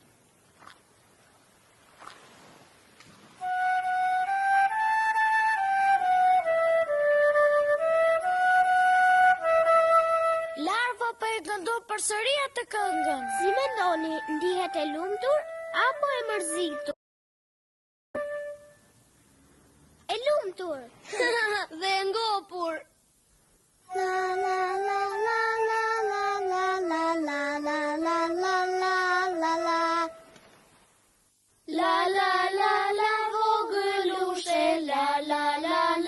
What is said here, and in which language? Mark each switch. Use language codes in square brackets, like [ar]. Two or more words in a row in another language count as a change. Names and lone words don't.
[sq] Larva përgëndo përsëri atë këngën. Si mendoni, ndihet e lumtur apo e mërzitur? E lumtur. Dhe e ngopur. La la la la la la la la la la la la la la la. La la la la vogël ushe la la la.